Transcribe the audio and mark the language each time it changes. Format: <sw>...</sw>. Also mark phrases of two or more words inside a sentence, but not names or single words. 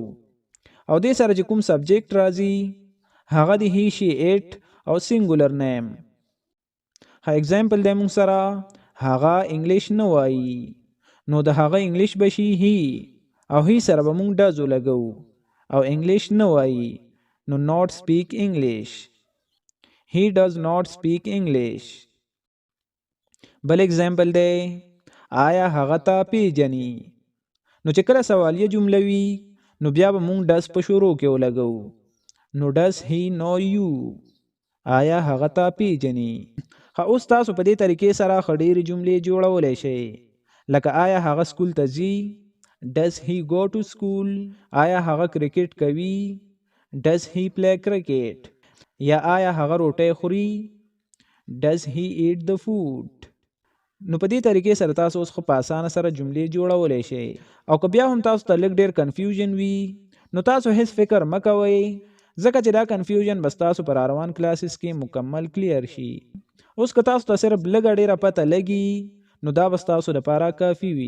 <ps>او دې سره چې کوم سبجیکټ راځي هغه د</ps> <en>he she it</en> <ps>او</ps> <en>singular name.</en> <ps>اگزامپل دی مونږ سره هغه انګلیش نه وایي، نو د هغه انګلیش به شي هی، او هی سره به مونږ ډز ولګو. او انګلیش نه وایي نو</ps> <en>not speak English. He does not speak English.</en> <ps>بل اگزامپل دی آیا هغه ته پیژني. نو چې کله سوالیه جمله وي نو بیا به مونږ ډز په شروع کې ولګو.</ps> <en>نو does he know you.</en> <ps>آیا هغه ته پیژني. اوس تاسو په دې طریقې سره ښه ډېرې جملې جوړولی شئ. لکه آیا هغه سکول ته ځي،</ps> <en>does he go to school.</en> <ps>آیا هغه کرکټ کوي،</ps> <en>does he play cricket.</en> <ps>یا آیا هغه روټۍ خوري،</ps> <en>does he eat the food.</en> <ps>نو په دې طریقې سره تاسو اوس خو په اسانه سره جملې جوړولی شئ. او که بیا هم تاسو ته لږ ډېر کنفیوژن وي نو تاسو هیڅ فکر مه کوئ، ځکه چې دا کنفیوژن بس تاسو پر روان کلاسز کې مکمل کلیر شي. اوس که تاسو ته صرف لږه ډېره پته لګي نو دا بس تاسو لپاره کافي وي.</ps>